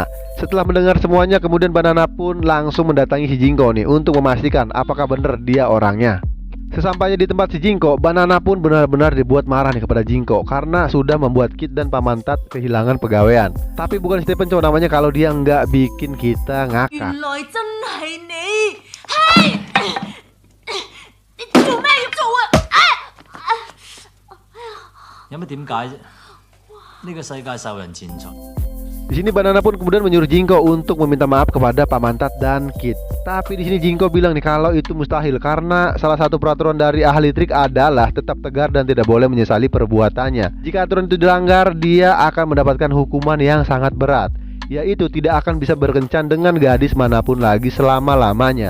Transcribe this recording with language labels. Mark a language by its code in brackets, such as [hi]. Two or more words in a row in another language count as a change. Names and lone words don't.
[id] Setelah mendengar semuanya, kemudian Banana pun langsung mendatangi si Jingko nih untuk memastikan apakah benar dia orangnya. Sesampainya di tempat si Jingko, Banana pun benar-benar dibuat marah nih kepada Jingko karena sudah membuat Kid dan Pak Mantat kehilangan pegawaian. Tapi bukan Stephen Chow namanya kalau dia nggak bikin kita ngakak. [yue] 原來真係你，係你做咩要做啊？有乜點解啫？呢個世界受人錢財。 [id] Di sini Banana pun kemudian menyuruh Jingko untuk meminta maaf kepada Pak Mantat dan Kid. Tapi di sini Jingko bilang nih kalau itu mustahil karena salah satu peraturan dari ahli trik adalah tetap tegar dan tidak boleh menyesali perbuatannya. Jika aturan itu dilanggar, dia akan mendapatkan hukuman yang sangat berat, yaitu tidak akan bisa berkencan dengan gadis manapun lagi selama-lamanya.